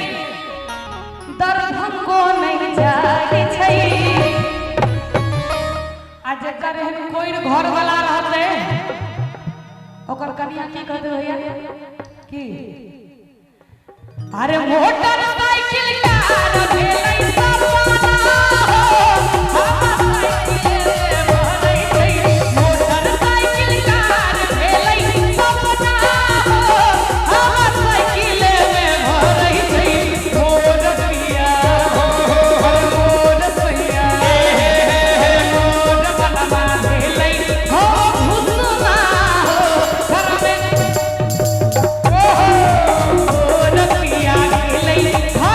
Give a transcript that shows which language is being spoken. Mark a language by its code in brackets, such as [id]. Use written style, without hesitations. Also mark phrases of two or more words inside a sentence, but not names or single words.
[mai] दरभंगो नहीं जाइ छै आ जेकर एहन कोई घर वाला रहते ओकर कनिया की कहते भैया की अरे मोटर साइकिल कार भेलै सपना हो हमरा साइकिल भरै छै मोटर साइकिल कार भेलै सपना हो हमरा साइकिल में भरै छै मोर पिया मोर सैया मोर बलमा भेलै हो भुसुना हो घर में मोर पिया भेलै